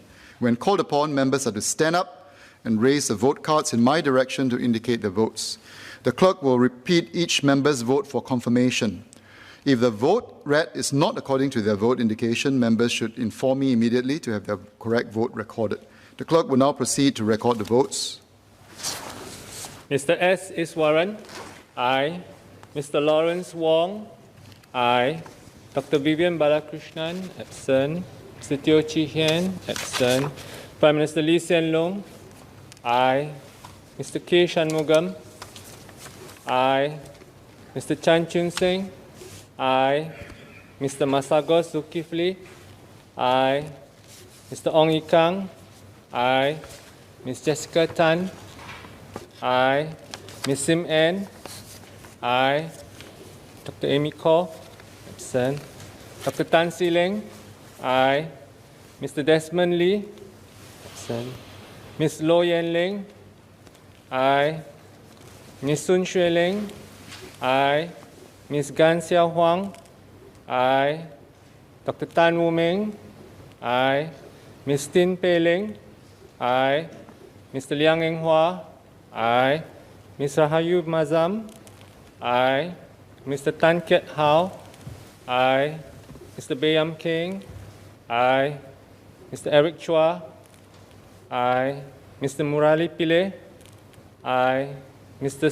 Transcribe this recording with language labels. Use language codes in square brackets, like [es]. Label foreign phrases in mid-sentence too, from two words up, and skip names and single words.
[en] When called upon, members are to stand up and raise the vote cards in my direction to indicate their votes. The clerk will repeat each member's vote for confirmation. If the vote read is not according to their vote indication, members should inform me immediately to have their correct vote recorded. The clerk will now proceed to record the votes. Mr. S. Iswaran, aye. Mr. Lawrence Wong, aye. Dr. Vivian Balakrishnan, absent. Mr. Teo Chee Hian, absent. Prime Minister Lee Hsien Loong, aye. Mr. K. Shanmugam, aye. Mr. Chan Chun Sing, aye. Mr. Masagos Zulkifli, aye. Mr. Ong Yi Kang, aye. Ms. Jessica Tan, aye. Ms. Sim Ann, aye. Dr. Amy Kaur, absent. Dr. Tan Si Leng, aye. Mr. Desmond Lee, absent. Ms. Lo Yen Ling, aye. Ms. Sun Xue Ling, aye. Ms. Gan Xiao Huang, aye. Dr. Tan Wu Meng, aye. Ms. Tin Pei Ling, aye. Mr. Liang Eng Hua, aye. Ms. Rahayu Mazam, aye. Mr. Tan Kiat Hao, aye. Mr. Bayam King, aye. Mr. Eric Chua, aye. Mr. Murali Pillay, aye. Mr.